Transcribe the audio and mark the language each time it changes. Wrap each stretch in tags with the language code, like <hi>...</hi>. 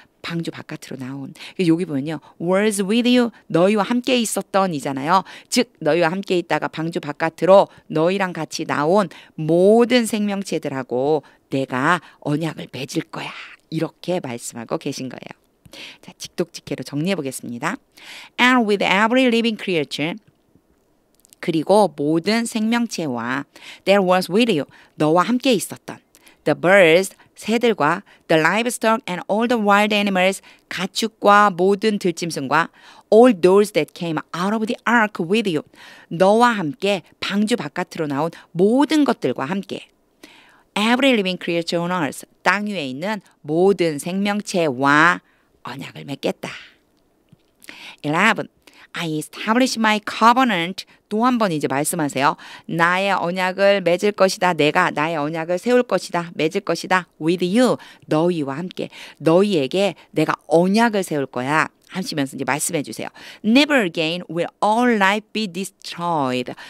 <ko>방주 바깥으로 나온. 여기 보면요.</ko> <en>was with you.</en> <ko>너희와 함께 있었던 이잖아요. 즉 너희와 함께 있다가 방주 바깥으로 너희랑 같이 나온 모든 생명체들하고 내가 언약을 맺을 거야. 이렇게 말씀하고 계신 거예요. 자, 직독직해로 정리해 보겠습니다.</ko> <en>And with every living creature.</en> <ko>그리고 모든 생명체와</ko> <en>there was with you.</en> <ko>너와 함께 있었던.</ko> <en>The birds,</en> <ko>새들과</ko> <en>the livestock and all the wild animals,</en> <ko>가축과 모든 들짐승과</ko> <en>all those that came out of the ark with you.</en> <ko>너와 함께 방주 바깥으로 나온 모든 것들과 함께</ko> <en>every living creature on earth,</en> <ko>땅 위에 있는 모든 생명체와 언약을 맺겠다. 11.</ko> <en>I establish my covenant.</en> <ko>또 한 번 이제 말씀하세요. 나의 언약을 맺을 것이다. 내가 나의 언약을 세울 것이다. 맺을 것이다.</ko> <en>With you.</en> <ko>너희와 함께. 너희에게 내가 언약을 세울 거야. 하시면서 이제 말씀해 주세요.</ko> <en>Never again will all life be destroyed.</en>